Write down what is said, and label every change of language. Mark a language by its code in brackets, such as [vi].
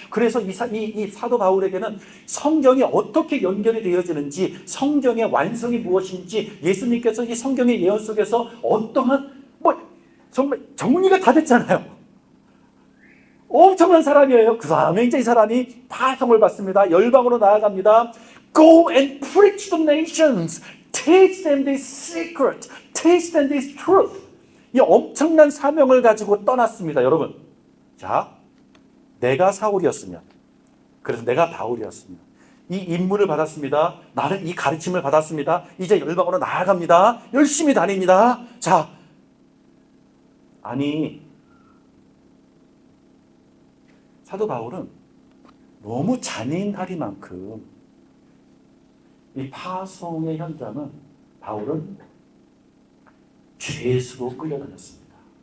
[ko] 그래서 이 사도 바울에게는 성경이 어떻게 연결이 되어지는지, 성경의 완성이 무엇인지, 예수님께서 이 성경의 예언 속에서 어떠한 정말 정리가 다 됐잖아요. 엄청난 사람이에요. 그 다음에 이제 이 사람이 파송을 받습니다. 열방으로 나아갑니다. [en] Go and preach to the nations. Teach them this secret. Teach them this truth. [ko] 이 엄청난 사명을 가지고 떠났습니다. 여러분. 자, 내가 사울이었으면, 그래서 내가 바울이었으면 이 임무를 받았습니다. 나는 이 가르침을 받았습니다. 이제 열방으로 나아갑니다. 열심히 다닙니다. 자, 아니 사도 바울은 너무 잔인하리만큼 이 파송의 현장은 바울은 죄수로 끌려다녔습니다.